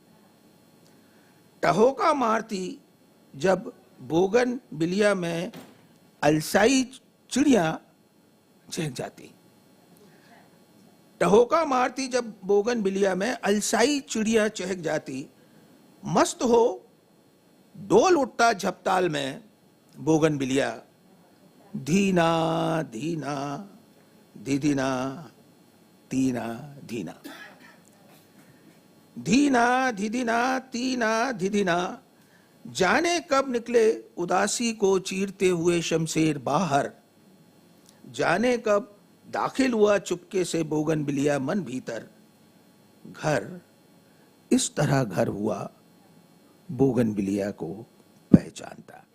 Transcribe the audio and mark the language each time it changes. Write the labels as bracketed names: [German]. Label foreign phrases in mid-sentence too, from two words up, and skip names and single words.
[Hindi] टहोका मारती जब बोगनविलिया में अलसाई चिड़िया चहक जाती। टहोका मारती जब बोगनविलिया में अलसाई चिड़िया चहक जाती। मस्त हो डोल उठता झपताल में बोगनविलिया। धीना धीना धीधीना तीना धीना। धीना धीधीना तीना धीधीना। जाने कब निकले उदासी को चीरते हुए शमशेर बाहर। जाने कब दाखिल हुआ चुपके से बोगनविलिया मन भीतर। घर इस तरह घर हुआ बोगनविलिया को पहचानता।